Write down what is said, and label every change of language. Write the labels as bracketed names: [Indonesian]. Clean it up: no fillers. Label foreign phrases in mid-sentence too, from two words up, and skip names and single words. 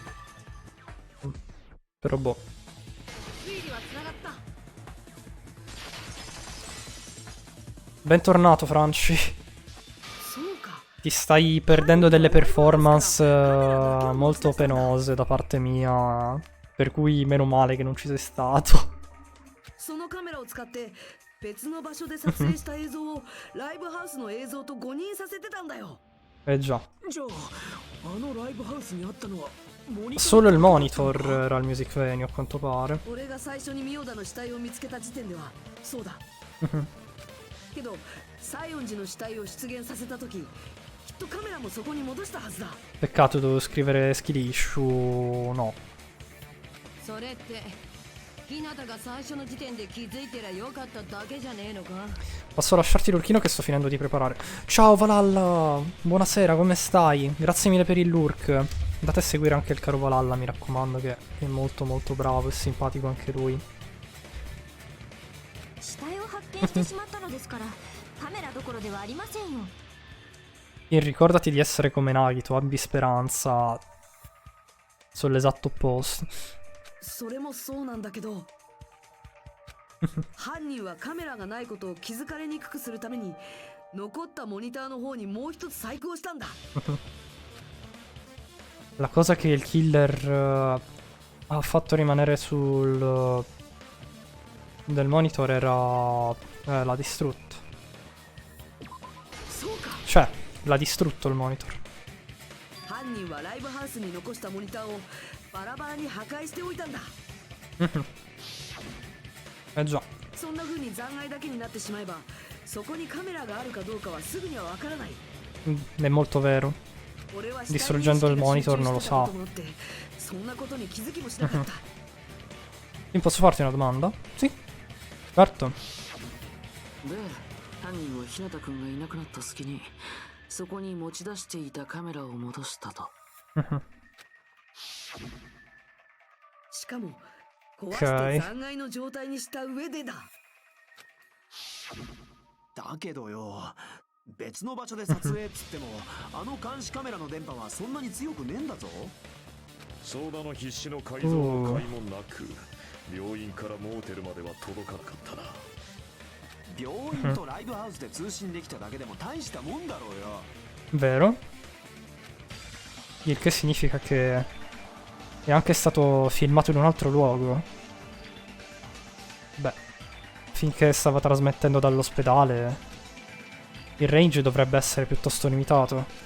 [Italian] Però boh. Bentornato Franci. Ti stai perdendo delle performance molto penose da parte mia. Per cui meno male che non ci sei stato. [Japanese] そのカメラを使って別の場所で撮影した映像をライブハウスの映像と誤認させてたんだよ。 [Italian] Eh già. [Japanese] じゃああのライブハウスにあったのはモニター [Italian] Solo il monitor era il [English] music venue [Italian] a quanto pare. [Japanese] 俺が最初にミオダの死体を見つけた時点ではそうだ。けど西園寺の死体を出現させた時、きっとカメラもそこに戻したはずだ。 [Italian] Peccato, dovevo scrivere [English] skill issue. [Italian] No. [Japanese] それって日向が最初の時点で気づいてりゃよかっただけじゃねえのか。 [Italian] Posso lasciarti l'urchino che sto finendo di preparare. Ciao Valhalla, buonasera, come stai? Grazie mille per il lurk. Andate a seguire anche il caro Valhalla, mi raccomando, che è molto molto bravo e simpatico anche lui. [Japanese] 死体を発見してしまったのですからカメラどころではありませんよ。 [Italian] E ricordati di essere come Nagito, abbi speranza. Sono l'esatto opposto. [Japanese] それもそうなんだけど犯人はカメラがないことを気づかれにくくするために残ったモニターの方にもう一つ細工をしたんだ。 [Italian] La cosa che il killer ha fatto rimanere sul del monitor era l'ha distrutto. Cioè, l'ha distrutto il monitor. [Japanese] 犯人はライブハウスに残したモニターをバラバラに破壊しておいたんだ。 [Italian] Eh già. [Japanese] そんな風に残骸だけになってしまえばそこにカメラがあるかどうかはすぐにはわからない。 [Italian] È molto vero. Distruggendo il monitor non lo sa. [Japanese] そんなことに気づきもしなかった。 [Italian] Posso farti una domanda? Sì. Certo. [Japanese] で、犯人は日向くんがいなくなった隙にそこに持ち出していたカメラを戻したと。しかも壊して残骸の状態にした上でだ。だけどよ、別の場所で撮影っつってもあの監視カメラの電波はそんなに強くねえんだぞ。相談の必死の改造の甲斐もなく、病院からモーテルまでは届かなかったな。病院とライブハウスで通信できただけでも大したもんだろうよ。 [Italian] Vero? Il che significa che è anche stato filmato in un altro luogo. Beh, finché stava trasmettendo dall'ospedale, il range dovrebbe essere piuttosto limitato.